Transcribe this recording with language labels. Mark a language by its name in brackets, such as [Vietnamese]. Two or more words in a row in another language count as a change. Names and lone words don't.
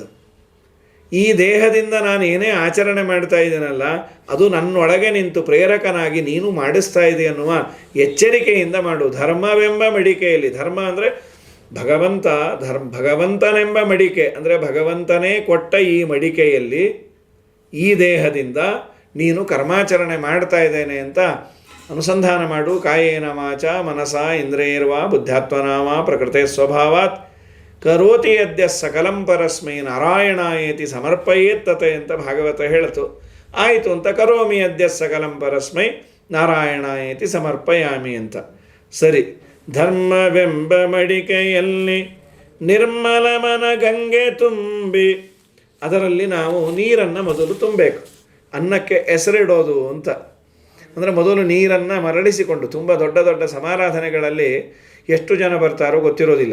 [Kannada] ಈ ದೇಹದಿಂದ ನಾನು ಏನೇ ಆಚರಣೆ ಮಾಡ್ತಾ ಇದ್ದೀನಲ್ಲ, ಅದು ನನ್ನೊಳಗೆ ನಿಂತು ಪ್ರೇರಕನಾಗಿ ನೀನು ಮಾಡಿಸ್ತಾ ಇದ್ದೀ ಅನ್ನುವ ಎಚ್ಚರಿಕೆಯಿಂದ ಮಾಡು. ಧರ್ಮವೆಂಬ ಮಡಿಕೆಯಲ್ಲಿ, ಧರ್ಮ ಅಂದರೆ ಭಗವಂತ, ಭಗವಂತನೆಂಬ ಮಡಿಕೆ ಅಂದರೆ ಭಗವಂತನೇ ಕೊಟ್ಟ ಈ ಮಡಿಕೆಯಲ್ಲಿ ಈ ದೇಹದಿಂದ ನೀನು ಕರ್ಮಾಚರಣೆ ಮಾಡ್ತಾ ಇದ್ದೇನೆ ಅಂತ ಅನುಸಂಧಾನ ಮಾಡು. [Sanskrit] ಕಾಯೇನ ವಾಚ ಮನಸ ಇಂದ್ರಿಯರ್ವಾ ಬುದ್ಧಾತ್ಮನಾಮ ಪ್ರಕೃತೆ ಸ್ವಭಾವಾತ್ ಕರೋತಿ ಯದ್ಯ ಸಕಲಂ ಪರಸ್ಮೈ ನಾರಾಯಣಾಯೇತಿ ಸಮರ್ಪಯೇತ್ತತೆ [Kannada] ಅಂತ ಭಾಗವತ ಹೇಳಿತು. ಆಯಿತು ಅಂತ [Sanskrit] ಕರೋಮಿ ಅದ್ಯ ಸಕಲಂ ಪರಸ್ಮೈ ನಾರಾಯಣಾಯತಿ ಸಮರ್ಪಯಾಮಿ ಅಂತ. [Kannada] ಸರಿ, ಧರ್ಮವೆಂಬ ಮಡಿಕೆಯಲ್ಲಿ ನಿರ್ಮಲ ಮನ ಗಂಗೆ ತುಂಬಿ, ಅದರಲ್ಲಿ ನಾವು ನೀರನ್ನು ಮೊದಲು ತುಂಬಬೇಕು. ಅನ್ನಕ್ಕೆ ಹೆಸರಿಡೋದು ಅಂತ ಅಂದರೆ ಮೊದಲು ನೀರನ್ನು ಮರಳಿಸಿಕೊಂಡು, ತುಂಬ ದೊಡ್ಡ ದೊಡ್ಡ ಸಮಾರಾಧನೆಗಳಲ್ಲಿ ಎಷ್ಟು ಜನ ಬರ್ತಾರೋ ಗೊತ್ತಿರೋದಿಲ್ಲ.